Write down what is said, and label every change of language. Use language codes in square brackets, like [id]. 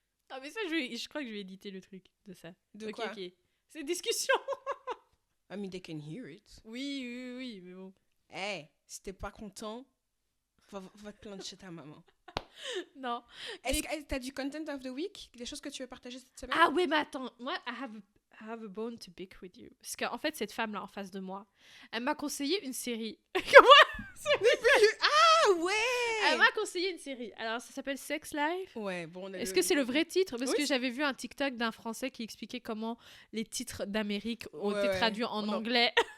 [fr] Ah, mais ça, je crois que je vais éditer le truc de ça. De quoi? Ok. C'est discussion. [en] I mean, they can hear it. [fr] Oui, mais bon. Hey, si t'es pas content, va te plaindre chez ta maman. Non. Est-ce que t'as du [en] content of the week? [fr] Des choses que tu veux partager cette semaine? Ah oui, mais attends. [en] Moi, I have a bone to pick with you. [fr] Parce qu'en fait, cette femme-là en face de moi, elle m'a conseillé une série. Ah ouais! Elle m'a conseillé une série. Alors, ça s'appelle Sex Life. Ouais, bon. Est-ce que c'est le vrai titre? Parce que j'avais vu un TikTok d'un Français qui expliquait comment les titres d'Amérique ont été traduits en anglais.